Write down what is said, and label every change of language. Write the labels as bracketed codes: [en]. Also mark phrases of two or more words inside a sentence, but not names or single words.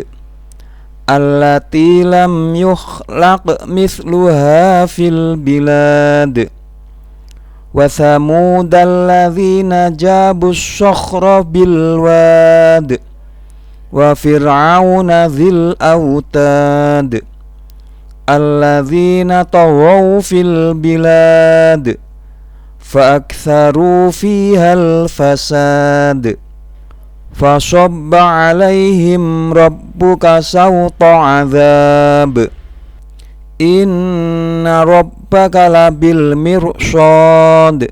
[ar] التي لم يخلق مثلها في البلاد. وثمود الذين جابوا الصخر بالواد. وفرعون ذي الأوتاد الذين طغوا في البلاد فأكثروا فيها الفساد فصب عليهم ربك سوط عذاب. إن ربك لبالمرصاد.